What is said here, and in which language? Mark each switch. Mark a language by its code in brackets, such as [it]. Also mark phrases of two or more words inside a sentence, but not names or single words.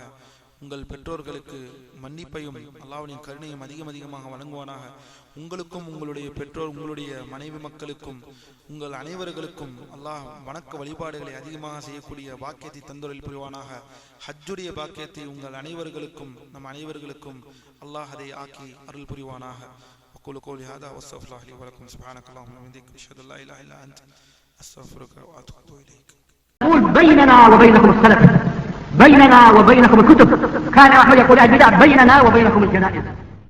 [ta] உங்கள் பெற்றோர்களுக்கு மன்னிப்பையும் அல்லாஹ்வின் கருணையும் அதிகமாக வழங்குவானாக. உங்களுக்கும் உங்களுடைய பெற்றோர், உங்களுடைய மனைவி மக்களுக்கும், உங்கள் அனைவர்களுக்கும் அல்லாஹ் வணக்க வழிபாடுகளை அதிகமாக செய்யக்கூடிய பாக்கியத்தை தந்தருள் புரிவானாக. ஹஜ்ஜுடைய பாக்கியத்தை உங்கள் அனைவர்களுக்கும் நம் அனைவர்களுக்கும் அல்லாஹ் அதை ஆக்கி அருள் புரிவானாக. [ar] أقول قولي هذا واستغفر الله لي ولكم سبحانك اللهم وبحمدك أشهد أن لا إله إلا أنت أستغفرك وأتوب إليك. بيننا وبينكم السلف، بيننا وبينكم الكتب. كان أحمد يقول البدع بيننا وبينكم الجنائز.